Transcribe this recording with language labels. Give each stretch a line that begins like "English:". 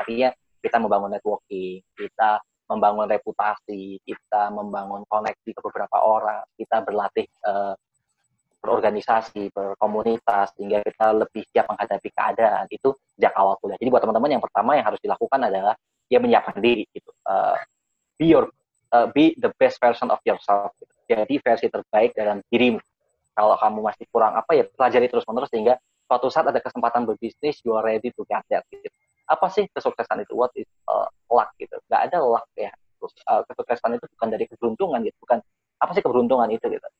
Indonesian: Artinya kita membangun networking, kita membangun reputasi, kita membangun koneksi ke beberapa orang, kita berlatih berorganisasi, berkomunitas, sehingga kita lebih siap menghadapi keadaan. Itu sejak awal kuliah. Jadi buat teman-teman, yang pertama yang harus dilakukan adalah ya menyiapkan diri gitu.
English: Be the best version of yourself.
Indonesian: Gitu. Jadi versi terbaik dalam dirimu. Kalau kamu masih kurang apa ya, pelajari terus-menerus sehingga suatu saat ada kesempatan berbisnis,
English: you are ready to get that.
Indonesian: Gitu. Apa sih kesuksesan itu?
English: What is luck
Indonesian: gitu? Gak ada luck ya. Kesuksesan itu bukan dari keberuntungan gitu, bukan apa sih keberuntungan itu gitu.